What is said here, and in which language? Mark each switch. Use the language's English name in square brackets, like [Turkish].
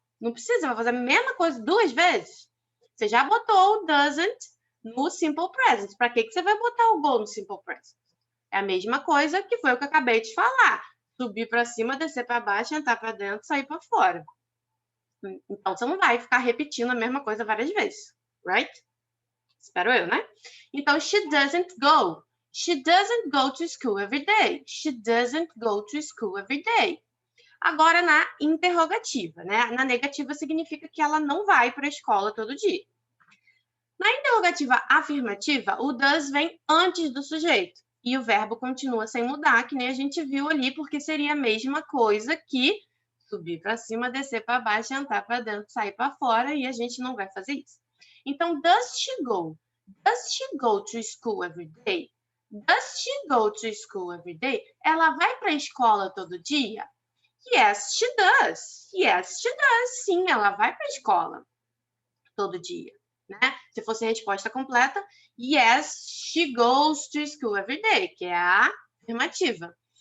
[Portuguese] Não precisa, vai fazer a mesma coisa 2 vezes. Você já botou o doesn't no simple present. Para que você vai botar o go no simple present? É a mesma coisa que foi o que eu acabei de falar. Subir para cima, descer para baixo, entrar para dentro, sair para fora. Então, você não vai ficar repetindo a mesma coisa várias vezes, right? Espero eu, né? Então, [English] she doesn't go. She doesn't go to school every day. She doesn't go to school every day. [Portuguese] Agora, na interrogativa, né? Na negativa significa que ela não vai para a escola todo dia. Na interrogativa afirmativa, o does vem antes do sujeito. E o verbo continua sem mudar, que nem a gente viu ali, porque seria a mesma coisa que subir para cima, descer para baixo, entrar para dentro, sair para fora, e a gente não vai fazer isso. [English] Então, does she go? Does she go to school every day? Does she go to school every day? [Portuguese] Ela vai para a escola todo dia? [English] Yes, she does. Yes, she does. [Portuguese] Sim, ela vai para a escola todo dia. Né? Se fosse a resposta completa, [English] yes, she goes to school every day, [Portuguese] que é a afirmativa.